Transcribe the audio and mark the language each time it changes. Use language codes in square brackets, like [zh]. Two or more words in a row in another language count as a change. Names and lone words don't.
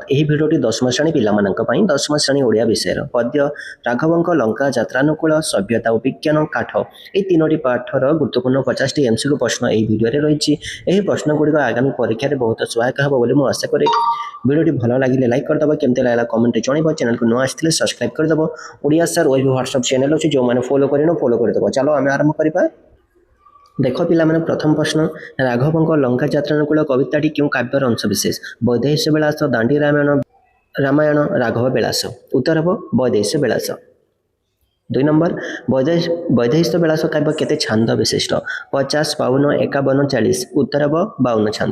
[or] ଏହି ଭିଡ଼ିଓଟି ଦଶମ ଶ୍ରେଣୀ ପିଲାମାନଙ୍କ ପାଇଁ ଦଶମ ଶ୍ରେଣୀ ଓଡ଼ିଆ ବିଷୟର ପଦ୍ୟ ରାଘବଙ୍କ ଲଙ୍କା ଯାତ୍ରାନୁକୂଳ ସଭ୍ୟତା ଓ ବିଜ୍ଞାନ କାଠ ଏହି ତିନୋଟି ପାଠର ଗୁରୁତ୍ୱପୂର୍ଣ୍ଣ 50ଟି MCQ ପ୍ରଶ୍ନ ଏହି ଭିଡ଼ିଓରେ ରହିଛି। ଏହି ପ୍ରଶ୍ନଗୁଡ଼ିକ ଆଗାମୀ ପରୀକ୍ଷାରେ ବହୁତ ସହାୟକ ହେବ ବୋଲି ମୁଁ ଆଶା କରେ। ଭିଡ଼ିଓଟି ଭଲ ଲାଗିଲେ ଲାଇକ୍ କରିଦେବ, କେମିତି ଲାଗିଲା କମେଣ୍ଟରେ ଜଣାଇବ। ଚ୍ୟାନେଲକୁ ନ ଆସିଥିଲେ ସବସ୍କ୍ରାଇବ୍ କରିଦେବ। ଓଡ଼ିଆ ସାର୍ ଓଭି ହ୍ୱାଟ୍ସଆପ୍ ଚ୍ୟାନେଲ ଅଛି, ଯେଉଁମାନେ ଫଲୋ କରିନ ଫଲୋ କରିଦେବ। ଚାଲ ଆମେ ଆରମ୍ଭ କରିବା। ଦେଖ ପିଲାମାନେ ପ୍ରଥମ ପ୍ରଶ୍ନ राघवଙ୍କ ଲଙ୍କା ଯାତ୍ରାନୁକୂଳ କବିତାଟି କେଉଁ କାବ୍ୟର ଅଂଶବିଶେଷ? ବୈଦେହୀଶ ବିଳାସ, ଦାଣ୍ଡି ରାମାୟଣ, ରାଘବ ବିଳାସ। ଉତ୍ତର ହେବ ବୈଦେହୀଶ ବିଳାସ। 2 नंबर ବୈଦେହୀଶ ବିଳାସ କାବ୍ୟ କେତେ ଛାନ୍ଦ ବିଶିଷ୍ଟ? 50, 52, 51, 40। ଉତ୍ତର ହେବ 52 ଛାନ୍ଦ।